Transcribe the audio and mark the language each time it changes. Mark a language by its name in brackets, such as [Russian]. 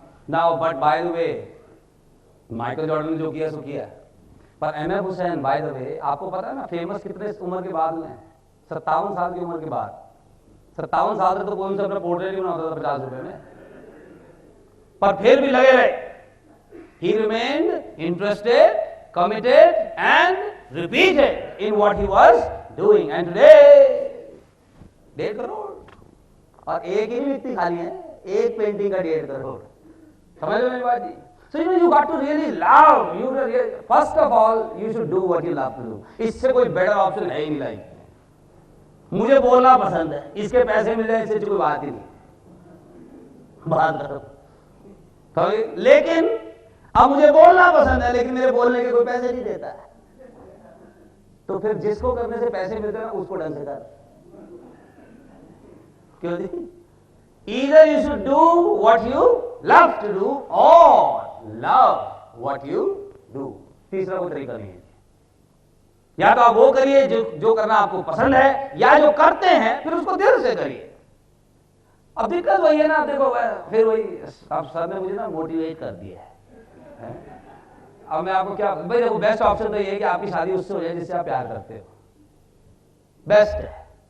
[English] now but by the way, [Hindi] Michael Jordan ने जो किया सो किया, पर MF Hussain by the way, आपको पता है ना फेमस कितने उम्र के बाद हुए हैं? 57 साल की उम्र के बाद। 57 साल तक तो कोई उनसे अपना पोर्ट्रेट ही बनाता था 50 रुपए में, पर फिर भी लगे रहे। [English] He remained interested, committed and repeated in what he was doing, and today [Hindi] 1.5 crore, और एक ही नहीं व्यक्ति खाली है, एक पेंटिंग का 1.5 करोड़। समझ लो मेरी बात जी। [English] So you got to really love, first of all you should do what you love to do। [Hindi] इससे कोई बेटर ऑप्शन है ही नहीं लाइफ। मुझे बोलना पसंद है, इसके पैसे मिल जाए इससे कोई बात ही नहीं, बात करो। तो लेकिन अब मुझे बोलना पसंद है, लेकिन मेरे बोलने के कोई पैसे नहीं देता है, तो फिर जिसको करने से पैसे मिलते हैं उसको ढंग से कर। क्यों जी? [English] Either you should do what you love to do or love what you do। [Hindi] तीसरा कोई तरीका नहीं है। या तो आप वो करिए जो करना आपको पसंद है, या जो करते हैं फिर उसको दिल से करिए। अब दिक्कत वही है ना, देखो फिर वही, अब सर ने मुझे ना मोटिवेट कर दिया है। अब मैं आपको क्या भाई, देखो बेस्ट ऑप्शन तो ये है कि आपकी शादी उससे हो जाए जिससे आप प्यार करते हो, बेस्ट है।